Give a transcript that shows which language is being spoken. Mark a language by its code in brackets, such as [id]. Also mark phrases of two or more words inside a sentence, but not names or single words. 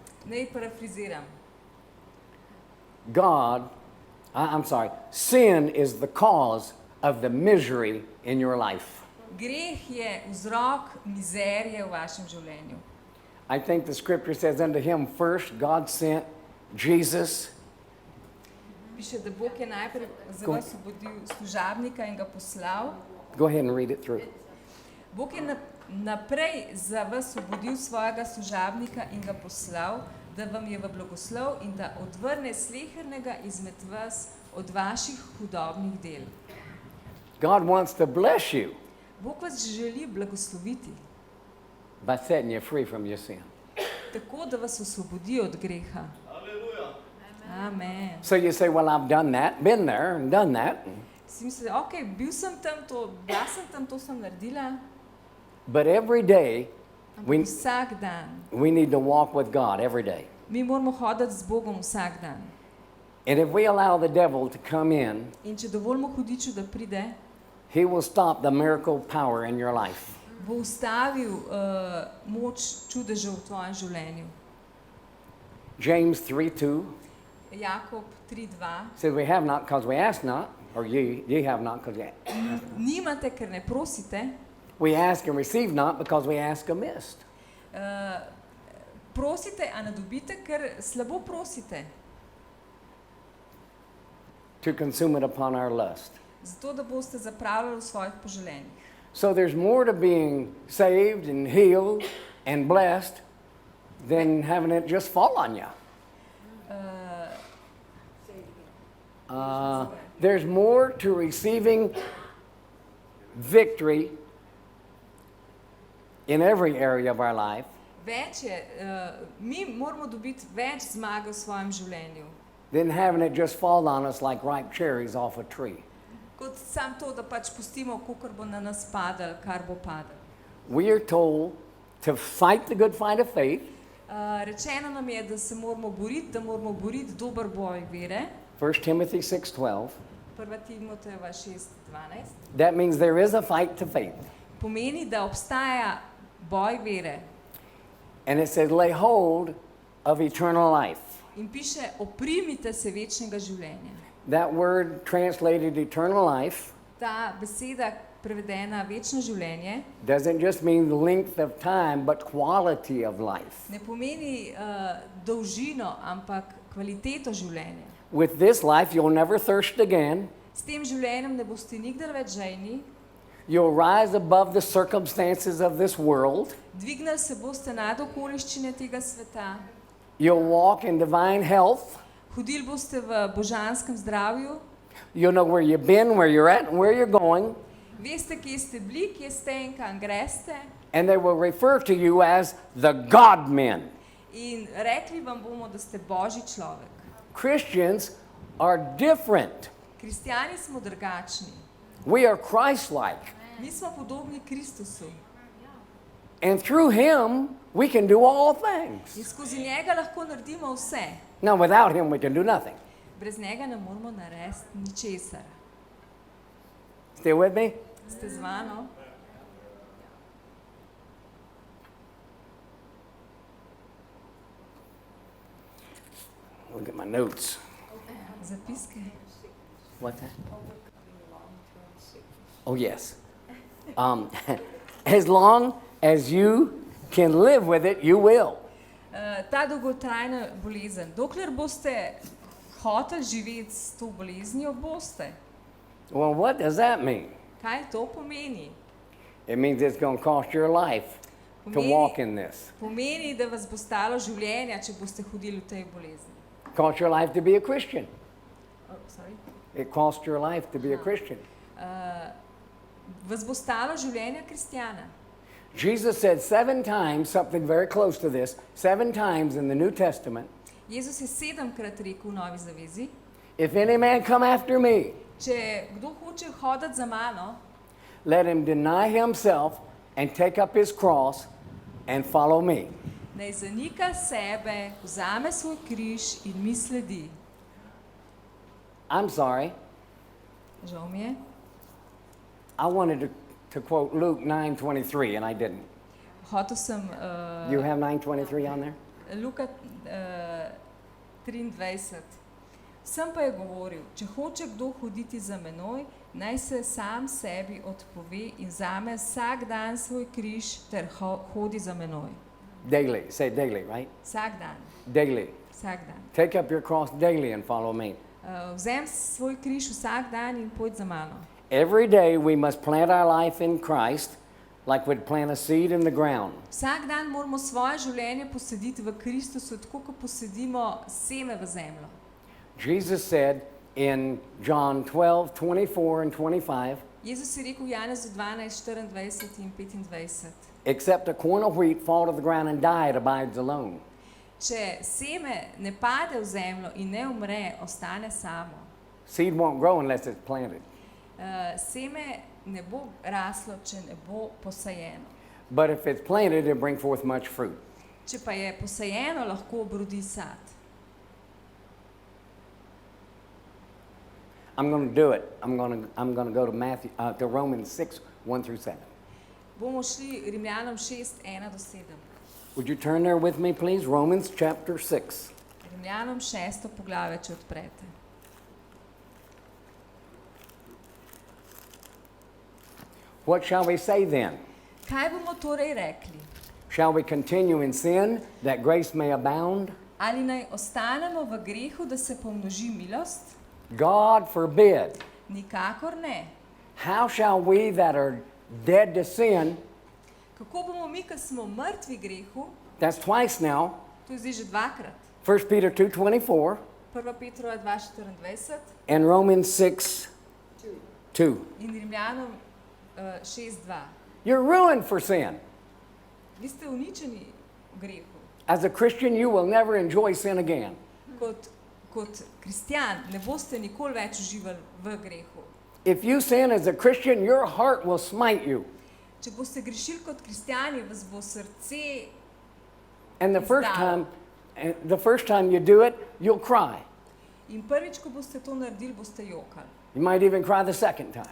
[sl] naj parafriziram. [en] Sin is the cause of the misery in your life. [sl] Greh je vzrok mizerije v vašem življenju. [en] I think the scripture says unto him first God sent Jesus. [sl] Piše, da Bog je najprej za vas osvobodil služabnika in ga poslal. [en] Go ahead and read it through. [sl] Bog je naprej za vas osvobodil svojega služabnika in ga poslal, da vam je v blagoslov in da odvrne slehernega izmed vas od vaših hudobnih del. [en] God wants to bless you [sl] Bog vas želi blagosloviti, [en] by setting you free from your sin. [sl] tako da vas osvobodi od greha. Amen. [en] So you say, well, I've done that, been there and done that. [sl] Si mislite, ok, bil sem tam, bila sem tam, to sem naredila, [en] But every day, [sl] ampak vsak dan. [en] we need to walk with God every day. [sl] Mi moramo hoditi z Bogom vsak dan. [en] And if we allow the devil to come in, [sl] In če dovolimo hudiču, da pride, [en] he will stop the miracle power in your life. [sl] bo ustavil moč čudežev v tvojem življenju. [en] James 3:2 [sl] Jakob 3:2. [en] says, we have not because we ask not, or ye have not because ye [sl] Nimate, ker ne prosite, [en] we ask and receive not because we ask amiss. [sl] prosite, a ne dobite, ker slabo prosite. [en] To consume it upon our lust. [sl] Zato, da boste zapravljali v svojih poželenjih. [en] So there's more to being saved and healed and blessed than having it just fall on you. There's more to receiving victory in every area of our life [sl] Več je, mi moramo dobiti več zmage v svojem življenju, [en] than having it just fall on us like ripe cherries off a tree. [sl] kot sam to, da pač pustimo, kakor bo na nas padal, kar bo padal. [en] We are told to fight the good fight of faith, [sl] Rečeno nam je, da se moramo boriti, da moramo boriti dober boj vere. [en] 1 Timothy 6:12. [sl] 1. Timotejeva 6:12. [en] That means there is a fight to faith. [sl] Pomeni, da obstaja boj vere. [en] And it says, lay hold of eternal life. [sl] In piše, oprimite se večnega življenja. [en] That word translated eternal life [sl] Ta beseda, prevedena večno življenje, [en] doesn't just mean the length of time, but quality of life. [sl] ne pomeni dolžino, ampak kvaliteto življenja. [en] With this life, you'll never thirst again. [sl] S tem življenjem ne boste nikdar več žejni, [en] You'll rise above the circumstances of this world. [sl] dvignili se boste nad okoliščine tega sveta, [en] You'll walk in divine health. [sl] hodili boste v božanskem zdravju, [en] You'll know where you've been, where you're at, and where you're going. [sl] veste, kje ste bili, kje ste in kam greste, [en] And they will refer to you as the God men. [sl] in rekli vam bomo, da ste božji človek. [en] Christians are different. [sl] Kristjani smo drugačni. [en] We are Christ-like. [sl] Mi smo podobni Kristusu [en] And through him, we can do all things. [sl] in skozi njega lahko naredimo vse. [en] Now, without him, we can do nothing. [sl] Brez njega ne moramo narediti ničesar. [en] Stay with me? [sl] Ste z mano? [en] Look at my notes. [sl] Zapiske. [en] What's that? Oh, yes. As long as you can live with it, you will. [sl] Ta dolgotrajna bolezen, dokler boste hoteli živeti s to boleznijo, boste. [en] Well, what does that mean? [sl] Kaj to pomeni? [en] It means it's going to cost your life to walk in this. [sl] Pomeni, da vas bo stalo življenja, če boste hodili v tej bolezni. [en] Cost your life to be a Christian. Oh, sorry. It costs your life to be a Christian. [sl] Vas bo stalo življenja kristjana. [en] Jesus said 7 times something very close to this, 7 times in the New Testament, [sl] Jezus je 7-krat rekel v Novi zavezi, [en] if any man come after me, [sl] če kdo hoče hoditi za mano, [en] let him deny himself and take up his cross and follow me. [sl] naj zanika sebe, vzame svoj križ in mi sledi. [en] I'm sorry. [sl] Žal mi je. [en] I wanted to quote Luke 9:23 and I didn't. [sl] Hotel sem [en] You have 9:23 on there? [sl] Luka 23. Sem pa je govoril, če hoče kdo hoditi za menoj, naj se sam sebi odpove in vzame vsak dan svoj križ ter hodi za menoj. [en] Daily. Say daily, right? [sl] Vsak dan, [en] Daily. [sl] vsak dan. [en] Take up your cross daily and follow me. [sl] Vzem svoj križ vsak dan in pojdi za mano. [en] Every day we must plant our life in Christ like we'd plant a seed in the ground. [sl] Vsak dan moramo svoje življenje posaditi v Kristusu, tako kot posadimo seme v zemljo. [en] Jesus said in John 12:24 and 25, [sl] Jezus je rekel v Janezu 12, 24 in 25. [en] except a corn of wheat fall to the ground and die, it abides alone. [sl] Če seme ne pade v zemljo in ne umre, ostane samo. [en] Seed won't grow unless it's planted. [sl] Seme ne bo raslo, če ne bo posajeno. [en] But if it's planted, it'll bring forth much fruit. [sl] Če pa je posajeno, lahko obrodi sad. [en] I'm going to do it. I'm going to go to Romans 6:1-7. [sl] Bomo šli Rimljanom 6, 1-7. [en] Would you turn there with me, please? Romans chapter 6. [sl] Rimljanom 6. poglavje, če odprete. [en] What shall we say then? [sl] Kaj bomo torej rekli? [en] Shall we continue in sin that grace may abound? [sl] Ali naj ostanemo v grehu, da se pomnoži milost? [en] God forbid. [sl] Nikakor ne. [en] How shall we that are dead to sin, [sl] Kako bomo mi, ki smo mrtvi grehu, [en] that's twice now, [sl] to je zdaj že dvakrat, [en] 1 Peter 2:24 [sl] 1. Petrova 2:24 [en] and Romans 6:2. [sl] in Rimljanom 6:2. [en] You're ruined for sin. [sl] Vi ste uničeni v grehu. [en] As a Christian, you will never enjoy sin again. [sl] Kot kristjan ne boste nikoli več uživali v grehu. [en] If you sin as a Christian, your heart will smite you. [sl] Če boste grešili kot kristjani, vas bo srce [en] And the [sl] Izdal. [en] first time you do it, you'll cry. [sl] in prvič, ko boste to naredili, boste jokali. [en] You might even cry the second time.